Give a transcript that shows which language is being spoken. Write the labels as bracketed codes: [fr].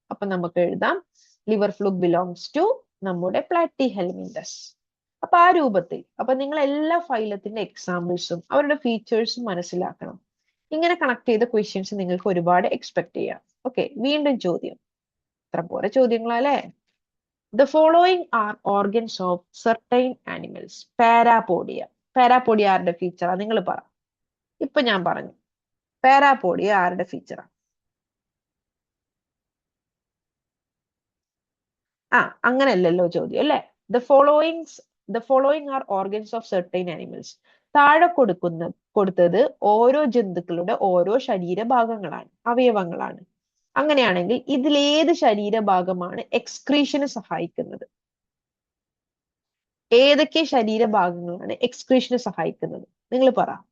[ml] അപ്പൊ നമുക്ക് എഴുതാം [en] liver fluke belongs to [ml] നമ്മുടെ പ്ലാറ്റി ഹെൽമിന്തസ്. അപ്പൊ ആ രൂപത്തിൽ. അപ്പൊ നിങ്ങൾ എല്ലാ ഫൈലത്തിന്റെ എക്സാമ്പിൾസും അവരുടെ ഫീച്ചേഴ്സും മനസ്സിലാക്കണം. ഇങ്ങനെ കണക്ട് ചെയ്ത ക്വസ്റ്റ്യൻസ് നിങ്ങൾക്ക് ഒരുപാട് എക്സ്പെക്ട് ചെയ്യാം. ഓക്കെ, വീണ്ടും ചോദ്യം. ഇത്ര പോലെ ചോദ്യങ്ങളല്ലേ? [en] The following are organs of certain animals. [ml] Parapodia. Parapodia ആരുടെ ഫീച്ചറാ? നിങ്ങൾ പറ. ഇപ്പൊ ഞാൻ പറഞ്ഞു, പാരാപോഡിയ ആരുടെ ഫീച്ചറാ? അങ്ങനെയല്ലല്ലോ ചോദ്യം അല്ലെ. [en] The following are organs of certain animals. [ml] താഴെ കൊടുത്തത് ഓരോ ജന്തുക്കളുടെ ഓരോ ശരീരഭാഗങ്ങളാണ്, അവയവങ്ങളാണ്. അങ്ങനെയാണെങ്കിൽ ഇതിലേത് ശരീരഭാഗമാണ് എക്സ്ക്രീഷന് സഹായിക്കുന്നത്? ഏതൊക്കെ ശരീരഭാഗങ്ങളാണ് എക്സ്ക്രീഷന് സഹായിക്കുന്നത്? നിങ്ങൾ പറ.